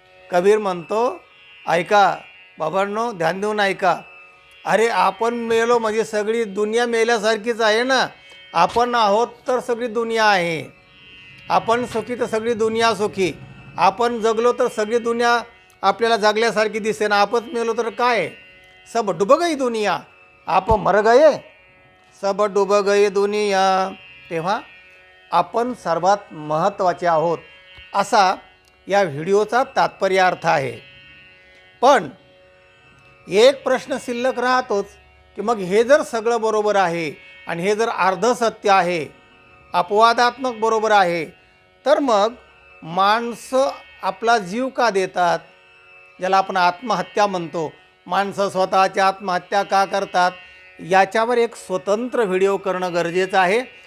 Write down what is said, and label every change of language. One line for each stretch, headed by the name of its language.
Marathi: कबीर म्हणतो, ऐका बाबांनो, ध्यान देऊन ऐका. अरे आपण मेलो म्हणजे सगळी दुनिया मेल्यासारखीच आहे ना. आपण आहोत तर सगळी दुनिया आहे. आपण सुखी तर सगळी दुनिया सुखी. आपण जगलो तर सगळी दुनिया आपल्याला जगल्यासारखी दिसते ना. आपच मेलो तर काय?
Hindi: सब डूब गई दुनिया, आप मर गए सब डूब गई दुनिया.
Marathi: तेव्हा आपण सर्वात महत्त्वाचे आहोत असा या व्हिडिओचा तात्पर्य अर्थ आहे. पण एक प्रश्न शिल्लक राहतोच की मग हे जर सगळं बरोबर आहे आणि हे जर अर्ध सत्य आहे, अपवादात्मक बरोबर आहे, तर मग माणसं आपला जीव का देतात, ज्याला आपण आत्महत्या म्हणतो, माणसं स्वतःची आत्महत्या का करतात, याच्यावर एक स्वतंत्र व्हिडिओ करणं गरजेचं आहे.